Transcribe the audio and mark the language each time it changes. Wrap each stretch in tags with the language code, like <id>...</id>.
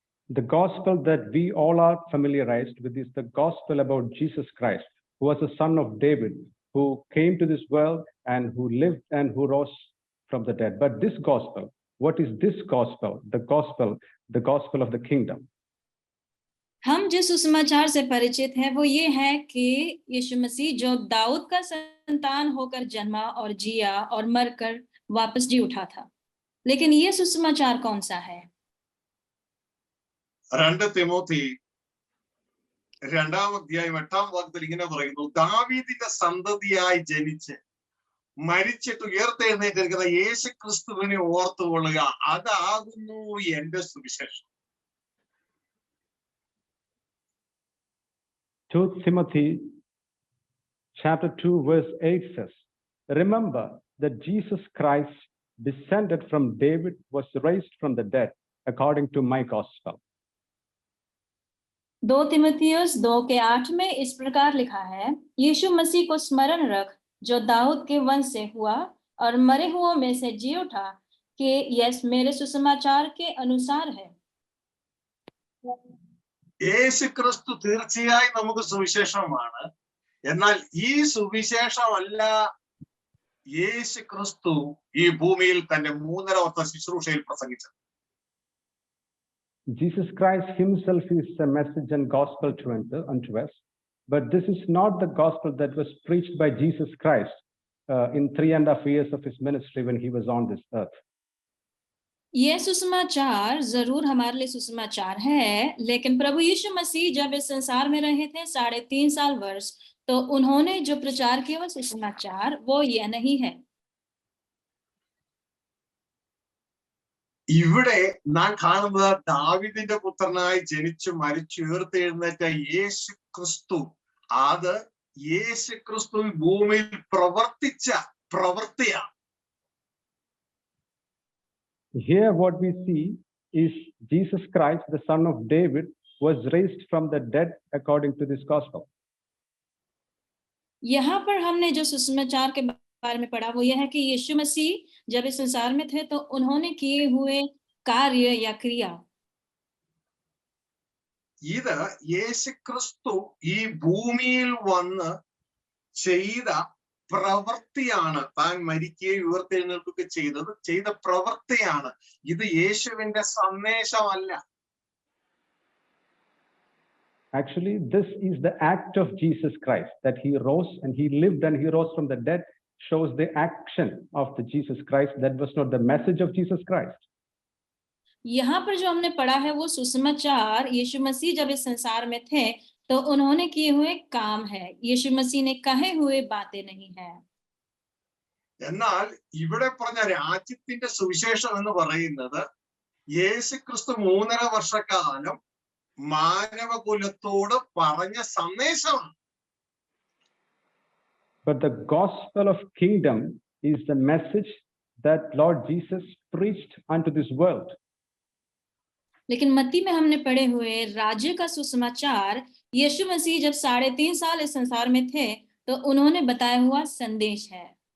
<en>The gospel that we all are familiarized with is the gospel about Jesus Christ, who was a son of David, who came to this world and who lived and who rose from the dead. But this gospel, what is this gospel? The gospel of the kingdom.</en> <hi>हम जिस सुसमाचार से परिचित हैं वो ये है कि यीशु मसीह जो दाऊद का संतान होकर जन्मा और जिया और मरकर वापस जी उठा था। लेकिन ये सुसमाचार कौन सा है?</hi> <ml>2 തിമോത്തി 2-ാം അധ്യായം 8-ാം വാക്യത്തിൽ ഇങ്ങനെ പറയുന്നു, ദാവീദിന്റെ സന്തതിയായി ജനിച്ച് മരിച്ചിട്ട് ഉയർത്തെഴുന്നേറ്റിരിക്കുന്ന യേശു ക്രിസ്തുവിനെ ഓർത്തുകൊള്ളുക, അതാകുന്നു എന്റെ സുവിശേഷം.</ml> <en>2 Timothy chapter 2 verse 8 says, remember that Jesus Christ descended from David, was raised from the dead according to my gospel.</en> <hi>2 तिमुथियुस 2:8 में इस प्रकार लिखा है, यीशु मसीह को स्मरण रख जो दाऊद के वंश से हुआ और मरे हुओं में से जी उठा, कि यह मेरे सुसमाचार के अनुसार है।</hi> <ml>യേശു ക്രിസ്തു തീർച്ചയായും നമുക്ക് സുവിശേഷമാണ്. എന്നാൽ ഈ സുവിശേഷമല്ല യേശു ക്രിസ്തു ഈ ഭൂമിയിൽ തന്റെ 3.5 വർഷ ശുശ്രൂഷയിൽ പ്രസംഗിച്ചത്.</ml> <en>Jesus Christ himself is a message and gospel unto us, but this is not the gospel that was preached by Jesus Christ in 3.5 years of his ministry when he was on this earth.</en> <hi>यह सुसमाचार जरूर हमारे लिए सुसमाचार है, लेकिन प्रभु यीशु मसीह जब इस संसार में रहे थे 3.5 साल वर्ष, तो उन्होंने जो प्रचार किया वो सुसमाचार वो यह नहीं है।</hi> <ml>ഇവിടെ നാം കാണുന്നത് ദാവീദിന്റെ പുത്രനായി ജനിച്ചു മരിച്ചു ഉയർത്തെഴുന്നേറ്റ യേശു ക്രിസ്തു, അത് യേശു ക്രിസ്തു ഭൂമിയിൽ പ്രവർത്തിച്ച പ്രവൃത്തിയാണ്.</ml> <en>Here what we see is Jesus Christ, the son of David, was raised from the dead according to this gospel.</en> <hi>यहाँ पर हमने जो सुसमाचार के बारे में पढ़ा वो यह है कि यीशु मसीह जब इस संसार में थे तो उन्होंने किए हुए कार्य या क्रिया,</hi> <ml>ഇത് യേശു ക്രിസ്തു ഈ ഭൂമിയിൽ വന്ന് ചെയ്ത പ്രവൃത്തിയാണ്. താൻ മരിക്കുകയും ഉയർത്തെഴുന്നേൽക്കുകയൊക്കെ ചെയ്ത പ്രവൃത്തിയാണ്. ഇത് യേശുവിന്റെ സന്ദേശമല്ല.</ml> <en>Actually, this is the act of Jesus Christ, that he rose and he lived and he rose from the dead, shows the action of the Jesus Christ. That was not the message of Jesus Christ.</en> <hi>यहाँ पर जो हमने पढ़ा है वो सुसमाचार यीशु मसीह जब इस संसार में थे तो उन्होंने किए हुए काम है, यीशु मसीह ने कहे हुए बातें नहीं है।</hi> <ml>എന്നാൽ ഇവിടെ പറഞ്ഞ രാജ്യത്തിന്റെ സുവിശേഷം എന്ന് പറയുന്നത് യേശുക്രിസ്തു 3.5 വർഷക്കാലം മാനവകുലത്തോട് പറഞ്ഞ സന്ദേശമാണ്.</ml> <en>But the gospel of kingdom is the message that Lord Jesus preached unto this world.</en> <hi>लेकिन मत्ती में हमने पढ़े हुए राज्य का सुसमाचार यीशु मसीह जब 3.5 साल इस संसार में थे तो उन्होंने बताया हुआ संदेश है.</hi>